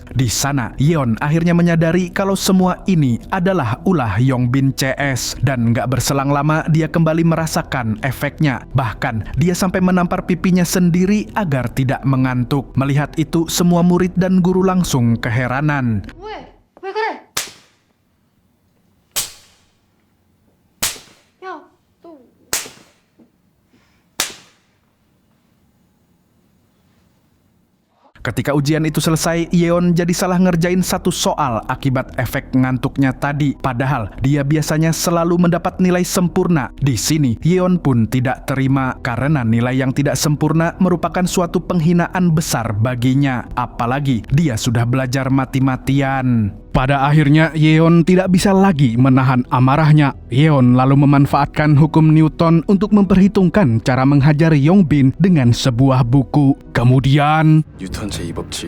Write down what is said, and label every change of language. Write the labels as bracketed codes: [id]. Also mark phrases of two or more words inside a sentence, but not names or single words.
[id] Di sana, Yeon akhirnya menyadari kalau semua ini adalah ulah Yongbin CS. Dan nggak berselang lama, dia kembali merasakan efeknya. Bahkan, dia sampai menampar pipinya sendiri agar tidak mengantuk. Melihat itu, semua murid dan guru langsung keheranan. [ko] 왜 그래? 야, 너 [id] Ketika ujian itu selesai, Yeon jadi salah ngerjain satu soal akibat efek ngantuknya tadi. Padahal dia biasanya selalu mendapat nilai sempurna. Di sini, Yeon pun tidak terima karena nilai yang tidak sempurna merupakan suatu penghinaan besar baginya. Apalagi dia sudah belajar mati-matian. Pada akhirnya, Yeon tidak bisa lagi menahan amarahnya. Yeon lalu memanfaatkan hukum Newton untuk memperhitungkan cara menghajar Yongbin dengan sebuah buku. Kemudian, [ko] 뉴턴 제2법칙.